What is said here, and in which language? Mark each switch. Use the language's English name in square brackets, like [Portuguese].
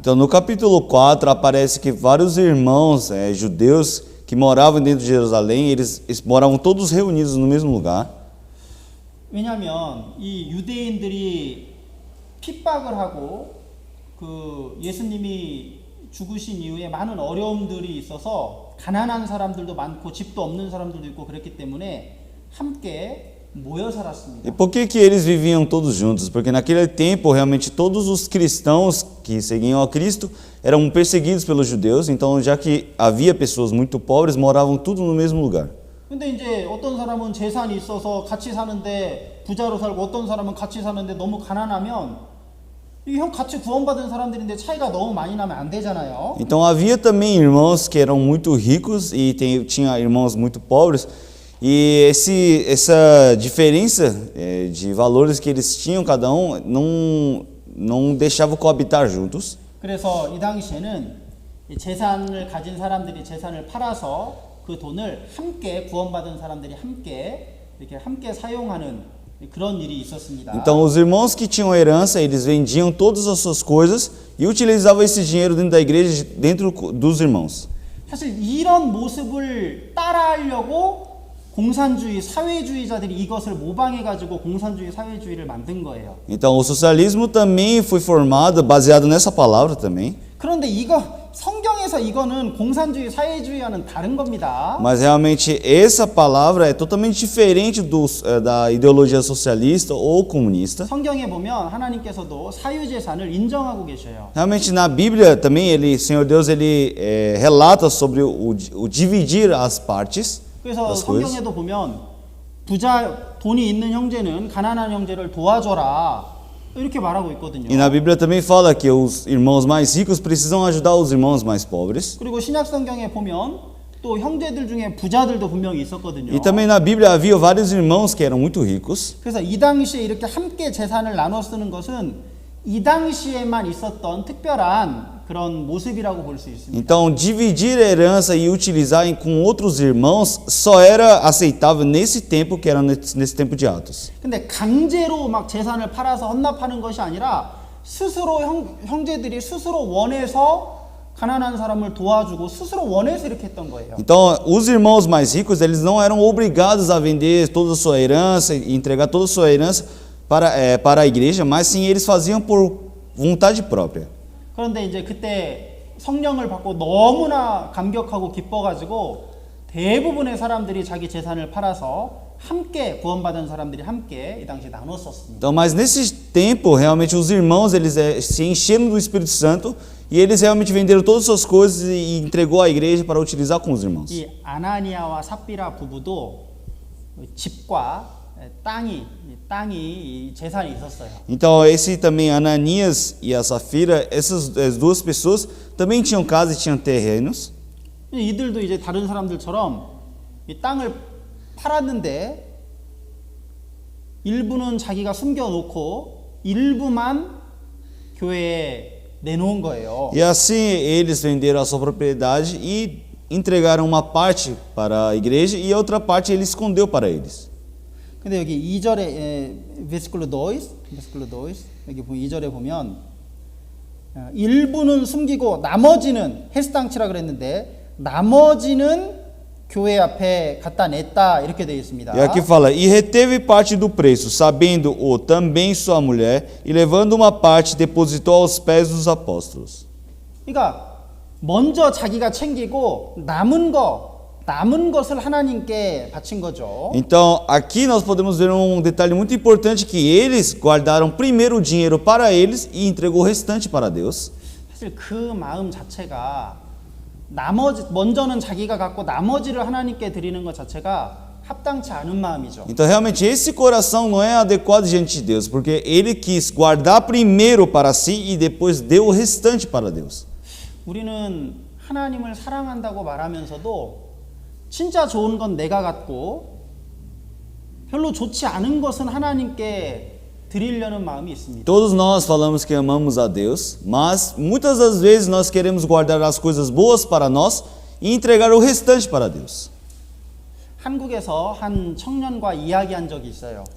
[Portuguese] Então, no capítulo 4 aparece que vários irmãos judeus que moravam dentro de Jerusalém, eles moravam todos reunidos no mesmo lugar. [Korean] 왜냐하면 이 유대인들이 핍박을 하고 그 예수님이 죽으신 이후에 많은 어려움들이 있어서 가난한 사람들도 많고 집도 없는 사람들도 있고 그랬기 때문에 함께 모여 살았습니다. [Portuguese] E por que eles viviam todos juntos? Porque naquele tempo realmente todos os cristãos que seguiam a Cristo eram perseguidos pelos judeus, então já que havia pessoas muito pobres, moravam tudo no mesmo lugar. [Korean] 근데 이제 어떤 사람은 재산이 있어서 같이 사는데 부자로 살고 어떤 사람은 같이 사는데 너무 가난하면 이 같이 구원받은 사람들인데 차이가 너무 많이 나면 안 되잖아요. [Portuguese] Então havia também irmãos que eram muito ricos e tinha irmãos muito pobres. E essa diferença de valores que eles tinham cada um não deixava coabitar juntos. [Korean] 그래서 이 당시에는 재산을 가진 사람들이 재산을 팔아서 그 돈을 함께 구원받은 사람들이 함께 사용하는 그런 일이 있었습니다. [Portuguese] Então os irmãos que tinham herança, eles vendiam todas as suas coisas e utilizavam esse dinheiro dentro da igreja, dentro dos irmãos. [Korean] 사실 이런 모습을 따라하려고 공산주의, 사회주의자들이 이것을 모방해가지고 공산주의, 사회주의를 만든 거예요. [Portuguese] Então o socialismo também foi formado baseado nessa palavra também. [Korean] 그런데 성경에서 이거는 공산주의, 사회주의와는 다른 겁니다. [Portuguese] Mas realmente essa palavra é totalmente diferente da ideologia socialista ou comunista. [Korean] 성경에 보면 하나님께서도 사유재산을 인정하고 계셔요. [Portuguese] Realmente na Bíblia também o Senhor Deus relata sobre o dividir as partes. [Korean] 그래서 성경에도 보면 돈이 있는 형제는 가난한 형제를 도와줘라 이렇게 말하고 있거든요. [Portuguese] E na Bíblia também fala que os irmãos mais ricos precisam ajudar os irmãos mais pobres. [Korean] 그리고 신약 성경에 보면 또 형제들 중에 부자들도 분명히 있었거든요. [Portuguese] E também na Bíblia havia vários irmãos que eram muito ricos. [Korean] 그래서 이 당시에 이렇게 함께 재산을 나눠 쓰는 것은 이 당시에만 있었던 특별한 그런 모습이라고 볼 수 있습니다. [Portuguese] Então, dividir a herança e utilizar com outros irmãos só era aceitável nesse tempo, que era nesse tempo de Atos. [Korean] 근데 강제로 막 재산을 팔아서 헌납하는 것이 아니라 스스로 형제들이 스스로 원해서 가난한 사람을 도와주고 스스로 원해서 이렇게 했던 거예요. [Portuguese] Então, os irmãos mais ricos, eles não eram obrigados a vender toda a sua herança e entregar toda a sua herança para a igreja, mas sim eles faziam por vontade própria. [Korean] 그런데 이제 그때 성령을 받고 너무나 감격하고 기뻐가지고 대부분의 사람들이 자기 재산을 팔아서 함께 구원받은 사람들이 함께 이 당시 나눴었습니다. [Portuguese] Então, mas nesse tempo, realmente os irmãos eles se encheram do Espírito Santo e eles realmente venderam todas as suas coisas e entregou à igreja para utilizar com os irmãos. [Korean] 이 아나니아와 삽비라 부부도 집과 땅이 이 재산이 있었어요. [Portuguese] Então, esse também Ananias e a Safira, essas duas pessoas também tinham casa e tinham terrenos. [Korean] 이들도 이제 다른 사람들처럼 이 땅을 팔았는데 일부는 자기가 숨겨놓고 일부만 교회에 내놓은 거예요. [Portuguese] E assim eles venderam a sua propriedade e entregaram uma parte para a igreja e a outra parte ele escondeu para eles. [Korean] 근데 여기 2절에 베스클로 2 여기 2절에 보면 일부는 숨기고 나머지는 헬스당치라 그랬는데 나머지는 교회 앞에 갖다 냈다 이렇게 되어 있습니다. [Portuguese] E aqui fala, e reteve parte do preço, sabendo-o também sua mulher, e levando uma parte, depositou aos pés dos apóstolos. [Korean] 그러니까 먼저 자기가 챙기고 남은 것을 하나님께 바친 거죠. [Portuguese] Então, aqui nós podemos ver um detalhe muito importante, que eles guardaram primeiro o dinheiro para eles e entregou o restante para Deus. [Korean] 사실 그 마음 자체가 먼저는 자기가 갖고 나머지를 하나님께 드리는 것 자체가 합당치 않은 마음이죠. [Portuguese] Então, realmente, esse coração não é adequado diante de Deus, porque ele quis guardar primeiro para si e depois deu o restante para Deus. [Korean] 우리는 하나님을 사랑한다고 말하면서도 진짜 좋은 건 내가 갖고 별로 좋지 않은 것은 하나님께 드리려는 마음이 있습니다. [Portuguese] Todos nós falamos que amamos a Deus, mas muitas das vezes nós queremos guardar as coisas boas para nós e entregar o restante para Deus. [Korean] 한국에서 한 청년과 이야기한 적이 있어요.